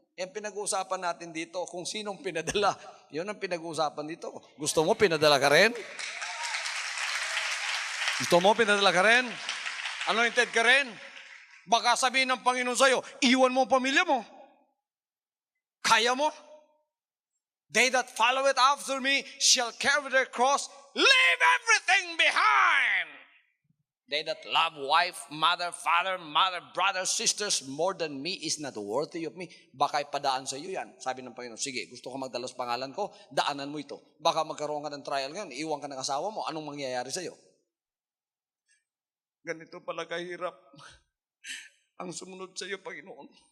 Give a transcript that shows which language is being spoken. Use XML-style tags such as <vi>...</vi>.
<tl>Yung pinag-uusapan natin dito, kung sinong pinadala, yun ang pinag-uusapan dito. Gusto mo, pinadala ka rin? Gusto mo, pinadala ka rin? Anointed ka rin? Baka sabihin ng Panginoon sa'yo, iwan mo ang pamilya mo. Kaya mo?</tl> <en>They that follow it after me shall carry their cross, leave everything behind. They that love wife, mother, father, brother, sisters more than me is not worthy of me.</en> <tl>Baka ipadaan sa iyo yan. Sabi ng Panginoon, sige, gusto ko magdala sa pangalan ko, daanan mo ito. Baka magkaroon ka ng trial ngayon, iwan ka ng asawa mo, anong mangyayari sa iyo? Ganito pala kahirap ang sumunod sa iyo, Panginoon.</tl>